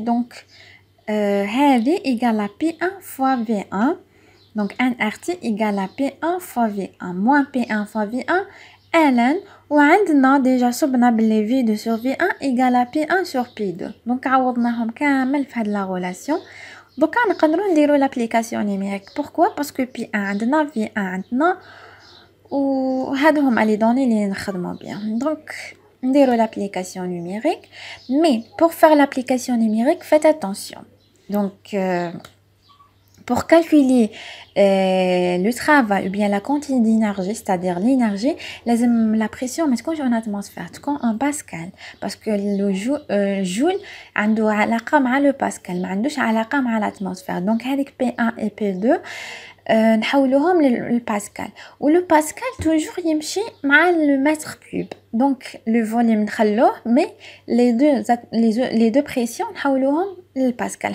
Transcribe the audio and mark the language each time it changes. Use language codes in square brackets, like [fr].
[fr] donc [ar] هذه [fr] égale à P1 fois V1. donc nRT égale à P1 fois V1 moins P1 fois V1 ln [ar] وعندنا ديجا صبنا باللي [fr] V2 sur V1 égale à P1 sur P2. [ar] donc عوضناهم كامل في هاد لا ريلاسيون. دوكا نقدروا نديروا لابليكاسيون نيميريك. [fr] pourquoi parce que [ar] P1 عندنا V1 عندنا وهادو هما لي دوني اللي نخدموا بهم. [fr] donc [ar] نديروا [fr] l'application numérique. mais pour faire l'application numérique faites attention. donc pour calculer le travail ou bien la quantité d'énergie, c'est-à-dire l'énergie, la pression mais [ar] تكونش [fr] en atmosphère, [ar] تكون [fr] en pascal parce que le joule [ar] عنده علاقة مع [fr] le pascal [ar] ما عندوش علاقة مع [fr] l'atmosphère. donc [ar] هذيك P1 et P2 نحولوهم للباسكال ولو باسكال توجور يمشي مع المتر كوب. [fr] donc le volume [ar] نخلوه [fr] mais les deux pressions [ar] نحولوهم للباسكال.